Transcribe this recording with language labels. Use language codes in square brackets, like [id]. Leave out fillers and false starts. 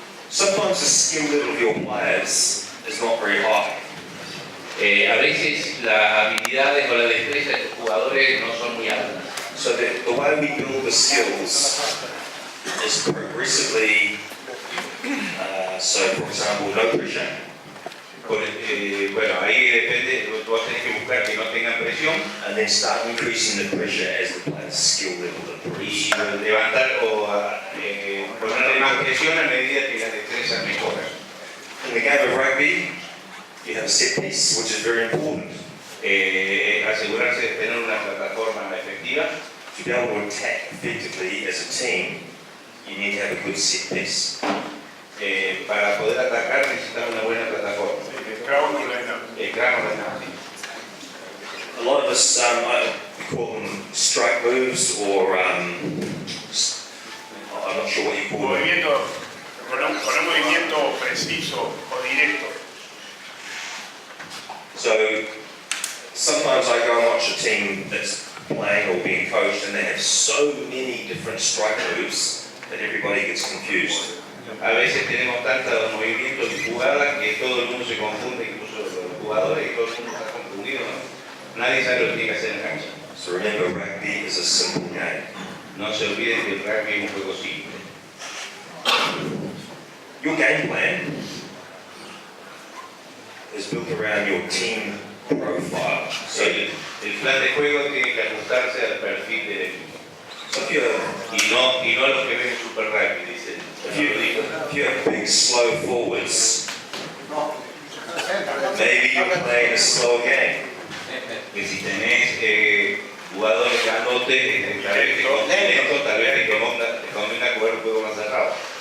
[en] Sometimes the skill level of your players is not very high. [es] A veces las habilidades o la destreza de los jugadores no son muy altas. [en] So the way we build the skills is progressively, so for example, no pressure. [es] Bueno, ahí depende, tú vas a tener que buscar que no tengan presión [en] And then start increasing the pressure as the player's skill level improves. [es] y levantar o ponerle más presión a medida que las destrezas mejoran. [en] In the game of rugby, you have a set piece, which is very important. [es] Asegurarse de tener una plataforma efectiva [en] To be able to attack effectively as a team, you need to have a good set piece. [es] Para poder atacar necesitamos una buena plataforma. El ground line-up. El grano de nada. [en] A lot of us, we call them strike moves, or I'm not sure what you call them. [es] Movimiento, con un movimiento preciso o directo. [en] So sometimes I go and watch a team that's playing or being coached, and they have so many different strike moves that everybody gets confused. [es] A veces tenemos tantos movimientos de jugada que todo el mundo se confunde, incluso los jugadores, y todo el mundo está confundido, ¿no? Nadie sabe lo que tiene que hacer en la cancha. [en] So remember, rugby is a simple game. [es] No se olviden que el rugby es un juego simple. [en] Your game plan is built around your team profile. So, [es] El plan de juego tiene que ajustarse al perfil del equipo. [en] so if you're [es] Y no a lo que ven en Super Rugby, dicen. [en] If you have big, slow forwards, maybe you're playing a slow game. [es] Que si tenés jugadores grandotes, tal vez te convenga jugar un juego más cerrado.